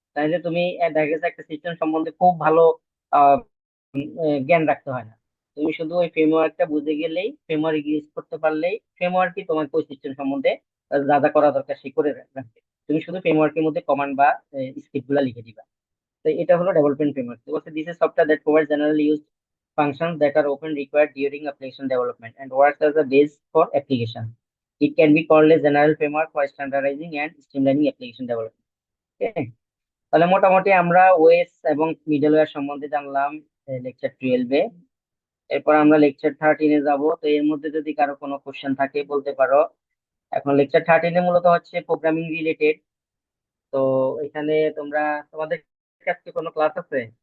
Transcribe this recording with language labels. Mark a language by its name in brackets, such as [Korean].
[Bangla] তাইলে তুমি দেখা গেছে একটা সিস্টেম সম্বন্ধে খুব ভালো আহ, জ্ঞান রাখতে হয় না, তুমি শুধু ওই ফ্রেমওয়ার্কটা বুঝে গেলেই, ফ্রেমওয়ার্ক ইউজ করতে পারলেই ফ্রেমওয়ার্কই তোমাকে ওই সিস্টেম সম্বন্ধে যা যা করা দরকার সে করে রাখবে। তুমি শুধু ফ্রেমওয়ার্কের মধ্যে কমান্ড বা স্ক্রিপ্ট গুলা লিখে দিবা। তো এটা হলো ডেভেলপমেন্ট ফ্রেমওয়ার্ক। তো বলছে [English] This is software that provide generally used functions that are often required during application development and works as a base for application. It can be called a general framework for standardizing and streamlining application development. Okay? [Bangla] তাহলে মোটামুটি আমরা OS এবং middleware সম্বন্ধে জানলাম lecture 12-এ। এরপর আমরা lecture 13-এ যাব। তো এর মধ্যে যদি কারো কোনো কোশ্চেন থাকে বলতে পারো। এখন লেকচার 13-এ মূলত হচ্ছে প্রোগ্রামিং রিলেটেড। তো এখানে তোমাদের কাছে কোনো ক্লাস আছে?